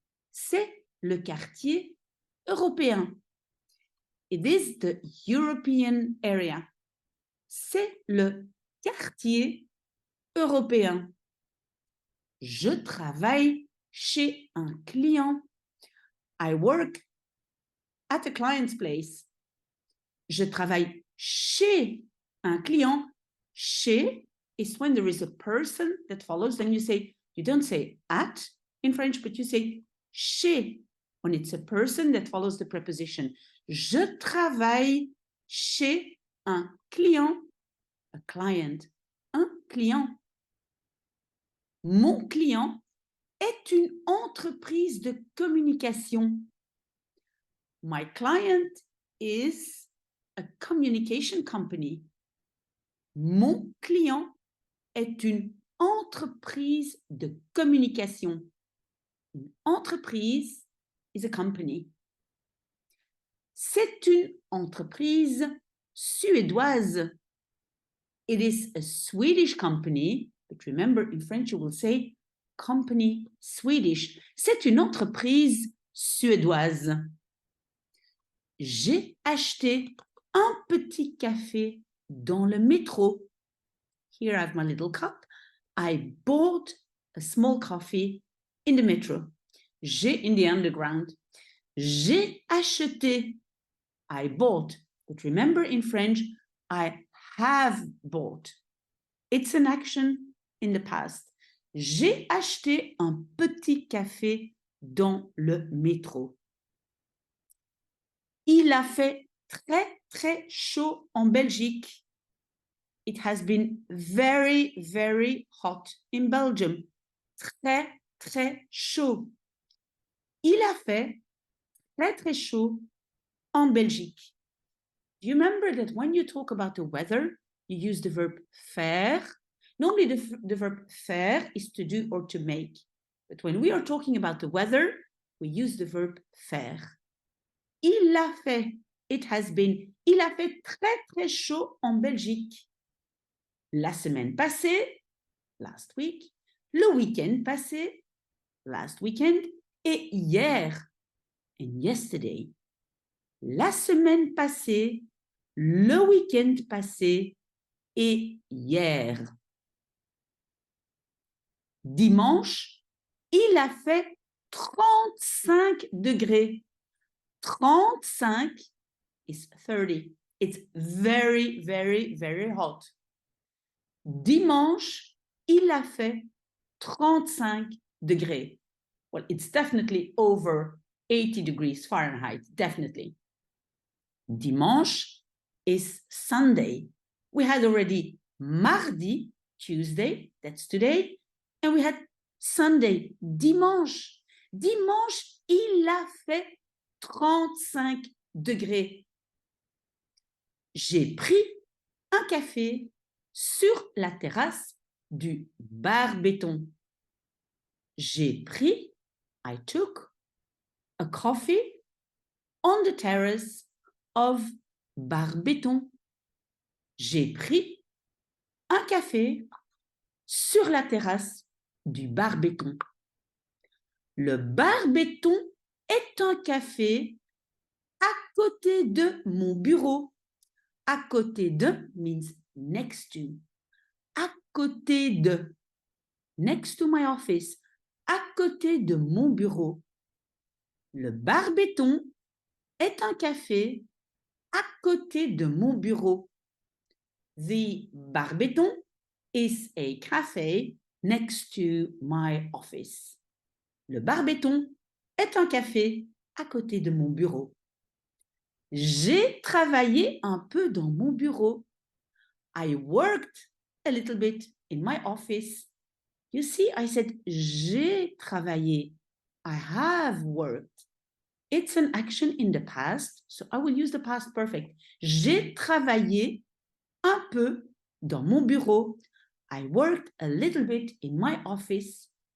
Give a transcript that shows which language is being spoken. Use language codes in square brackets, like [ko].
[fr] C'est le quartier européen. [en] It is the European area. [fr] C'est le quartier européen. Je travaille chez un client. [en] I work at a client's place. [fr] Je travaille chez un client. [en] Chez is when there is a person that follows. Then you don't say at in French, but you say chez when it's a person that follows the preposition. [fr] Je travaille chez un client. A client. Un client. Mon client est une entreprise de communication. [en] My client is a communication company. [fr] Mon client est une entreprise de communication. Une entreprise [en] is a company. [fr] C'est une entreprise suédoise. [en] It is a Swedish company, but remember in French you will say company Swedish. [fr] C'est une entreprise suédoise. J'ai acheté un petit café dans le métro. [en] Here I have my little cup. I bought a small coffee in the metro. J'ai in the underground. [fr] J'ai acheté. [en] I bought. But remember in French, I have bought. It's an action in the past. [fr] J'ai acheté un petit café dans le métro. Il a fait très, très chaud en Belgique. [en] It has been very, very hot in Belgium. [fr] Très, très chaud. Il a fait très, très chaud en Belgique. [en] Do you remember that when you talk about the weather, you use the verb faire? Normally, the verb faire is to do or to make. But when we are talking about the weather, we use the verb faire. [fr] Il a fait, [en] it has been, [fr] il a fait très, très chaud en Belgique. La semaine passée, [en] last week, [fr] le week-end passé, [en] last weekend, [fr] et hier, [en] and yesterday. [fr] La semaine passée, le week-end passé et hier. Dimanche, il a fait 35 degrés. [en] 35 is 30. It's very, very, very hot. [fr] Dimanche, il a fait 35 degrés. [en] Well, it's definitely over 80 degrees Fahrenheit, definitely. Dimanche is Sunday. We had already mardi, Tuesday, that's today, and we had Sunday, dimanche. [fr] Dimanche, il a fait 35 degrés. J'ai pris un café sur la terrasse du bar béton. J'ai pris, [en] I took, a coffee on the terrace of bar béton. [fr] J'ai pris un café sur la terrasse du bar béton. Le bar béton est un café à côté de mon bureau. À côté de means next to. À côté de. Next to my office. À côté de mon bureau. Le bar béton est un café à côté de mon bureau. [en] The bar béton is a cafe next to my office. [fr] Le bar béton est un café à côté de mon bureau. J'ai travaillé un peu dans mon bureau. [en] I worked a little bit in my office. You see, I said j'ai travaillé. I have worked. It's an action in the past, so I will use the past perfect. [fr] J'ai travaillé un peu dans mon bureau. [en] I worked a little bit in my office.